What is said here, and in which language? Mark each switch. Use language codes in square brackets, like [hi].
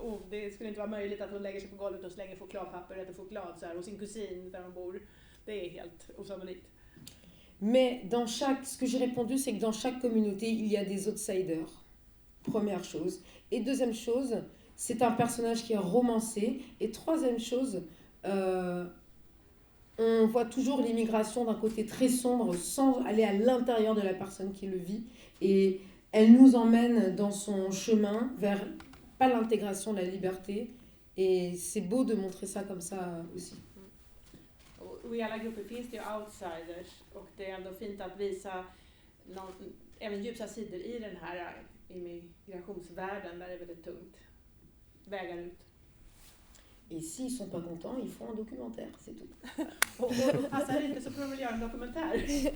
[sv] Det skulle inte vara möjligt att hon lägger sig på golvet och slänger chokladpapper eller choklad så här, hos sin kusin där hon bor. Det är helt osannolikt. [fr] Mais ce que j'ai répondu, c'est que dans chaque communauté, il y a des outsiders. Première chose. Et deuxième chose, c'est un personnage qui est romancé. Et troisième chose, on voit toujours l'immigration d'un côté très sombre sans aller à l'intérieur de la personne qui le vit. Et elle nous emmène dans son chemin vers, pas l'intégration, la liberté. Et c'est beau de montrer ça comme ça aussi. [sv] Och i alla grupper finns det ju outsiders och det är ändå fint att visa även ljusa sidor i den här immigrationsvärlden där det är väldigt tungt. Vägar ut. [fr] Et s'ils sont pas contents, ils font un documentaire, c'est tout. [sv] Och passar det inte så får de väl göra en dokumentär.